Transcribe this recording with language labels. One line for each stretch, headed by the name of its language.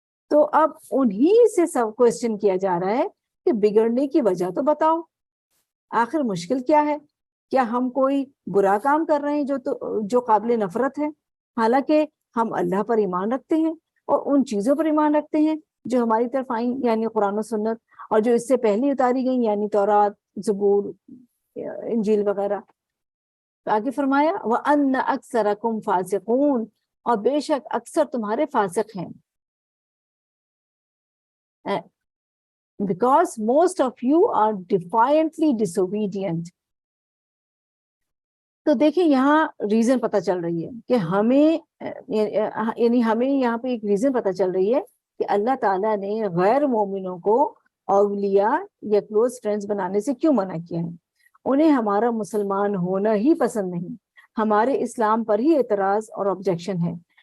Urdu: تو اب انہی سے سب کوشچن کیا جا رہا ہے کہ بگڑنے کی وجہ تو بتاؤ, آخر مشکل کیا ہے؟ کیا ہم کوئی برا کام کر رہے ہیں جو قابل نفرت ہے؟ حالانکہ ہم اللہ پر ایمان رکھتے ہیں اور ان چیزوں پر ایمان رکھتے ہیں جو ہماری طرف آئیں یعنی قرآن و سنت, اور جو اس سے پہلے اتاری گئیں یعنی تورات, زبور, انجیل وغیرہ. آگے فرمایا
Arabic: وَأَنَّ أَكْثَرَكُمْ فَاسِقُونَ,
Urdu: اور بے شک اکثر تمہارے فاسق ہیں.
English: Because most of you are defiantly disobedient.
Urdu: تو دیکھیں یہاں ریزن پتہ چل رہی ہے کہ ہمیں یعنی ہمیں یہاں پہ ایک ریزن پتہ چل رہی ہے کہ اللہ تعالیٰ نے غیر مومنوں کو اولیاء یا
English: close friends
Urdu: بنانے سے کیوں منع کیا ہے. انہیں ہمارا مسلمان ہونا ہی پسند نہیں, ہمارے اسلام پر ہی اعتراض اور آبجیکشن ہے.